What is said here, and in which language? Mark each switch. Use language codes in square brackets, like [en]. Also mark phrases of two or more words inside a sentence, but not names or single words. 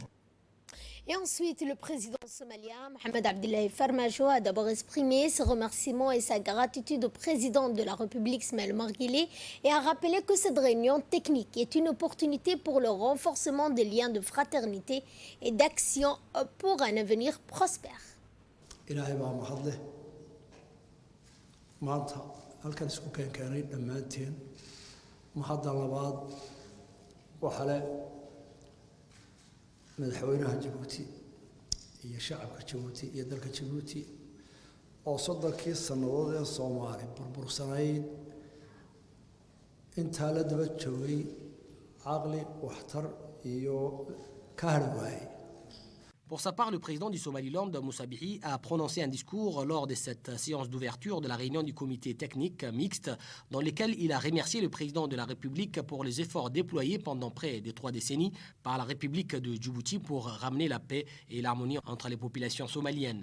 [fr] Et ensuite, le président somalien, Mohamed Abdullahi Farmajo, a d'abord exprimé ses remerciements et sa gratitude au président de la République, Ismaël Omar Guelleh, et a rappelé que cette réunion technique est une opportunité pour le renforcement des liens de fraternité et d'action pour un avenir prospère. [so] madaxweynaha Djibouti iyo shacabka Djibouti iyo dalka Djibouti oo soddonkii sanadood ee Soomaali burbursanayd inta la daba joogay aqli waxtar iyo ka hadh waayay. [fr] Pour sa part, le président du Somaliland, Moussa Bihi, a prononcé un discours lors de cette séance d'ouverture de la réunion du comité technique mixte, dans lequel il a remercié le président de la République pour les efforts déployés pendant près de 3 décennies par la République de Djibouti pour ramener la paix et l'harmonie entre les populations somaliennes.